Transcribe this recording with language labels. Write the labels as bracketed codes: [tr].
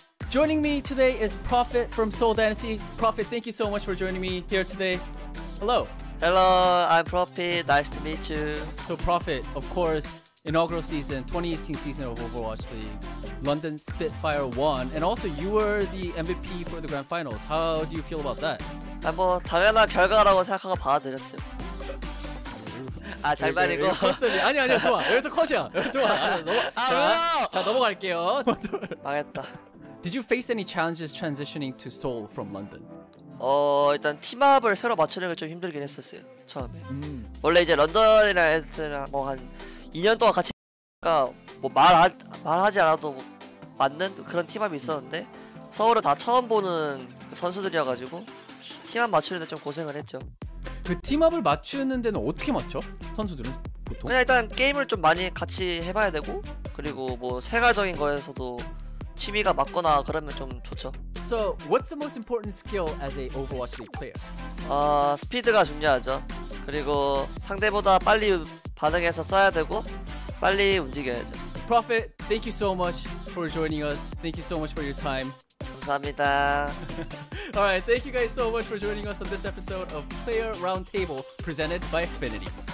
[en] Joining me today is Profit from Seoul Dynasty. Profit, thank you so much for joining me here today. Hello. Hello, I'm Profit. Nice to meet you. So Profit, of course, inaugural season, 2018 season of Overwatch League. London Spitfire won, and also you were the MVP for the grand finals. How do you feel about that? [ko] 뭐 당연한 결과라고 생각하고 받아들였죠. 아 장난이고. 아니야 좋아. 여기서 컷이야. 좋아. 자 넘어갈게요. 망했다. [en] Did you face any challenges transitioning to Seoul from London? [ko] 일단 팀업을 새로 맞추는 게 좀 힘들긴 했었어요. 처음에. 원래 이제 런던이랑 애들이랑 뭐 한 2년 동안 같이 하니까 뭐 말하지 않아도 맞는 그런 팀업이 있었는데 서울은 다 처음 보는 그 선수들이어가지고 팀업 맞추는데 좀 고생을 했죠. 그 팀업을 맞추는 데는 어떻게 맞춰? 선수들은 보통? 그냥 일단 게임을 좀 많이 같이 해봐야 되고 그리고 뭐 생활적인 거에서도 취미가 맞거나 그러면 좀 좋죠. [en] So, what's the most important skill as a Overwatch League player? [ko] 스피드가 중요하죠. 그리고 상대보다 빨리 반응해서 써야 되고 빨리 움직여야죠. [en] Profit, thank you so much for joining us. Thank you so much for your time. [ko] 감사합니다. [en] Alright, thank you guys so much for joining us on this episode of Player Roundtable presented by Xfinity.